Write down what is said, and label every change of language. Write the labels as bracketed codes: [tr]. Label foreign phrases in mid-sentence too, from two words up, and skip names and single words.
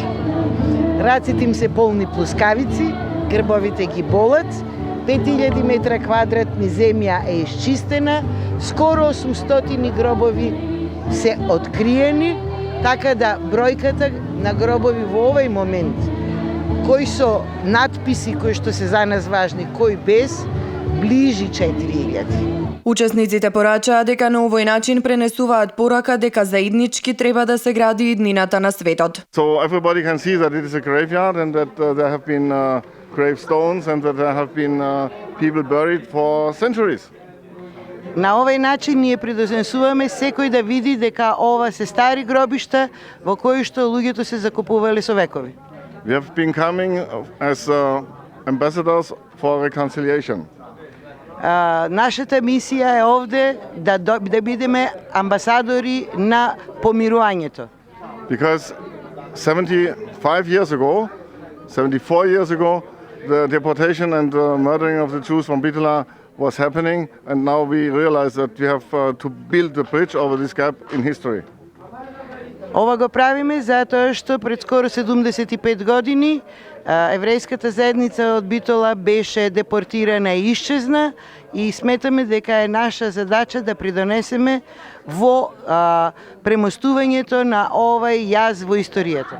[mk] Раците им се полни плускавици, грбовите ги болат, 5000 метра квадратни земја е исчистена, скоро 800 гробови се откриени, така да бројката на гробови во овој момент, кои со надписи кои што се за нас важни, кои без, ближи 4000. Учесниците порачаа дека на овој начин пренесуваат порака дека заеднички треба да се гради иднината на светот. [en] So everybody can see that it is a graveyard and that there have been gravestones and that there have been people buried for centuries. [mk] На овој начин ние предознесуваме секој да види дека ова се стари гробишта во кои што луѓето се закупувале со векови. [en] We have been coming as ambassadors for reconciliation. [mk] Нашата мисија е овде да бидеме амбасадори на помирувањето. [en] Because 74 years ago, the deportation and the murdering of the Jews from Bitola was happening, and now we realize that we have to build the bridge over this gap in history. [mk] Ова го правиме затоа што пред скоро 75 години еврејската заедница од Битола беше депортирана и исчезна и сметаме дека е наша задача да придонесеме во премостувањето на овај јаз во историјата.